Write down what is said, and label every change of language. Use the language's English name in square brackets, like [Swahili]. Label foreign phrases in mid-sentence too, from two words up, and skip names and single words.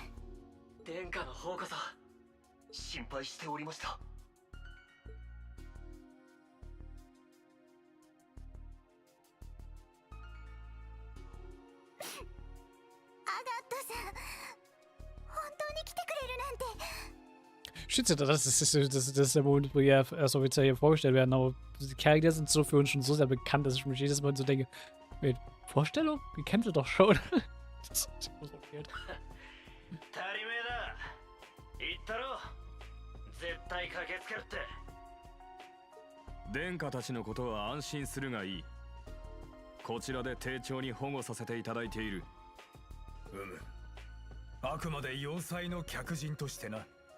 [Japanese] 殿下の方こそ心配しておりました。アガッタさん、本当に来てくれるなんて。 [German] Shit, das ist der Moment, wo wir erst offiziell hier vorgestellt werden, aber die Charaktere sind so für uns schon so sehr bekannt, dass ich mich jedes Mal so denke, wait, Vorstellung? Die kennt ihr doch schon. Das ist so weird. [Japanese] 足りめえだ。言ったろ。絶対駆けつけるって。殿下たちのことは安心するがいい。こちらで丁重に保護させていただいている。あくまで要塞の客人としてな。